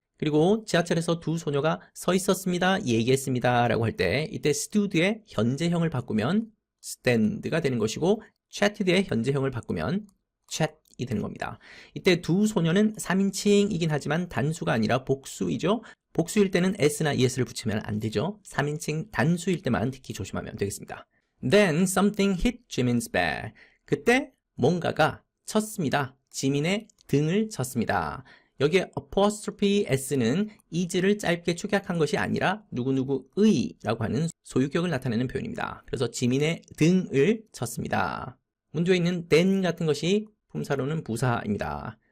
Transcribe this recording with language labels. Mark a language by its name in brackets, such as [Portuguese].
[Korean] 그리고 지하철에서 두 소녀가 서 있었습니다, 얘기했습니다 라고 할 때 이때 stood의 현재형을 바꾸면 stand가 되는 것이고 chated의 현재형을 바꾸면 chat이 되는 겁니다. 이때 두 소녀는 3인칭이긴 하지만 단수가 아니라 복수이죠. 복수일 때는 s나 es를 붙이면 안 되죠. 3인칭 단수일 때만 특히 조심하면 되겠습니다. [English] Then something hit Jimin's back. [Korean] 그때 뭔가가 쳤습니다. 지민의 등을 쳤습니다. 여기에 apostrophe s는 is를 짧게 축약한 것이 아니라 누구누구의 라고 하는 소유격을 나타내는 표현입니다. 그래서 지민의 등을 쳤습니다. 문두에 있는 then 같은 것이 품사로는 부사입니다.